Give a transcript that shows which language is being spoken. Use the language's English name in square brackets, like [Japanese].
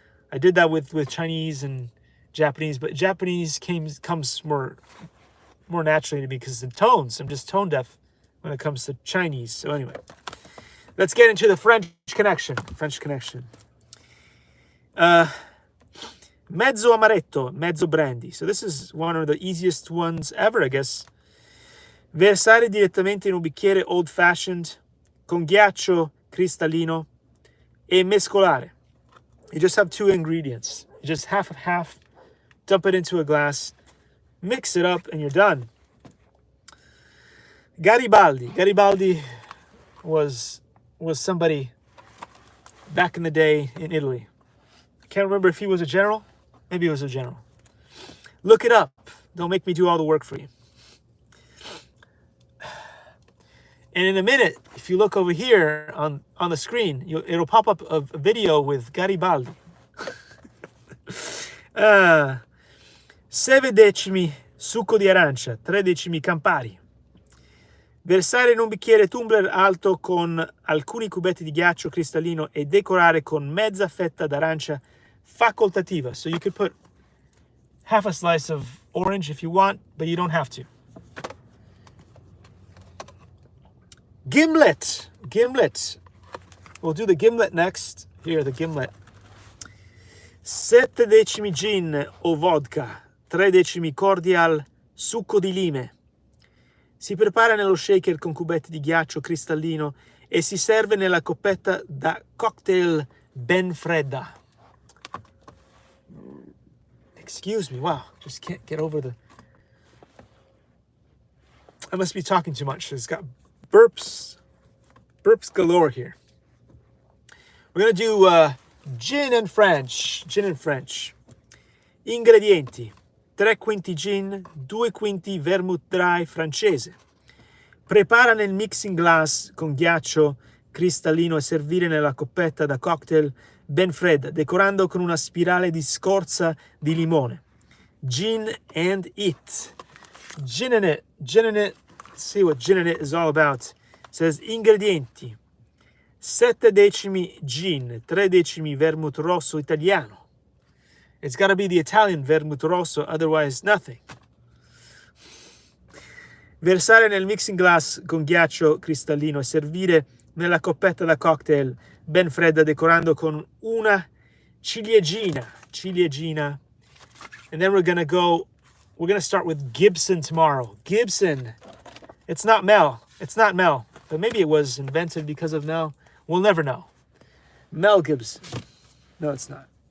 [English] I did that with Chinese and Japanese, but Japanese comes more naturally to me because the tones. I'm just tone deaf when it comes to Chinese. So anyway, let's get into the French connection. [Italian] Mezzo amaretto, mezzo brandy. [English] So this is one of the easiest ones ever, I guess. [Italian] Versare direttamente in un bicchiere old fashioned con ghiaccio cristallino e mescolare. [English] You just have 2 ingredients. You just half of half. Dump it into a glass, mix it up, and you're done. Garibaldi was somebody back in the day in Italy. I can't remember if he was a general. Maybe he was a general. Look it up. Don't make me do all the work for you. And in a minute, if you look over here on the screen, it'll pop up a video with Garibaldi. [Italian] 6 decimi succo di arancia, 3 decimi Campari. Versare in un bicchiere tumbler alto con alcuni cubetti di ghiaccio cristallino e decorare con mezza fetta d'arancia facoltativa. [English] So you could put half a slice of orange if you want, but you don't have to. Gimlet. We'll do the gimlet next. Here, the gimlet. [Italian] 7 decimi gin o vodka, 3 decimi cordial, succo di lime. Si prepara nello shaker con cubetti di ghiaccio cristallino e si serve nella coppetta da cocktail ben fredda. [English] Excuse me, wow, just can't get over the... I must be talking too much. It's got burps galore here. We're gonna do gin and French. [Italian] Ingredienti: 3 quinti gin, 2 quinti vermouth dry francese. Prepara nel mixing glass con ghiaccio cristallino e servire nella coppetta da cocktail ben fredda, decorando con una spirale di scorza di limone. [English] Gin and it. Gin in it. Let's see what gin in it is all about. It says [Italian] ingredienti: 7 decimi gin, 3 decimi vermouth rosso italiano. [English] It's got to be the Italian vermouth rosso, otherwise nothing. [Italian] Versare nel mixing glass con ghiaccio cristallino e servire nella coppetta da cocktail ben fredda, decorando con una ciliegina. [English] And then we're gonna start with Gibson tomorrow. Gibson. It's not Mel, but maybe it was invented because of Mel. We'll never know. Mel Gibson. No, it's not.